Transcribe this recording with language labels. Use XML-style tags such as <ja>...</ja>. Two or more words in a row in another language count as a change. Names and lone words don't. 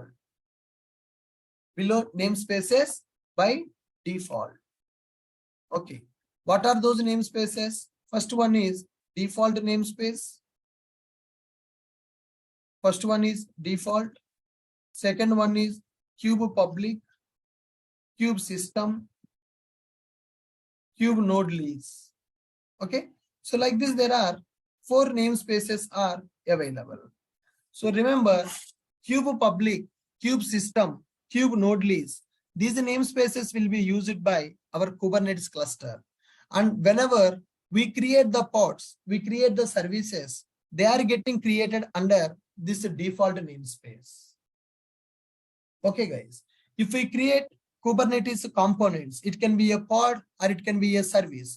<en>Below namespaces by default. Okay. What are those namespaces? First one is default namespace. First one is default. Second one is kube public, kube system, kube node lease. Okay. So like this, there are 4 namespaces are available. So remember, kube public, kube system, kube node lease. These namespaces will be used by our Kubernetes cluster. And whenever we create the pods, we create the services, they are getting created under this default namespace. Okay, guys. If we create Kubernetes components, it can be a pod or it can be a service.</en>